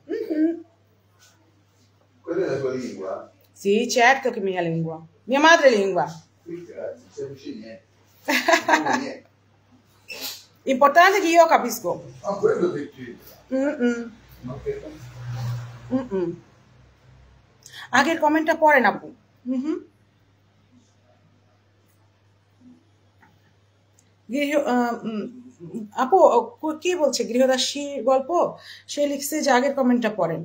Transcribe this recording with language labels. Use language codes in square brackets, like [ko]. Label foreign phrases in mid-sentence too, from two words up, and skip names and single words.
[it] Quella è la tua lingua? Sì, certo che è mia lingua. Mia madrelingua. Grazie, non capisci niente. Niente. Importante che io capisco. Ma quello che c'entra. Ma che... [bn] আগের কমেন্টটা পড়েন আপু। আপু কি বলছে, গৃহদাসীর গল্প, সে লিখছে যে আগের কমেন্টটা পড়েন।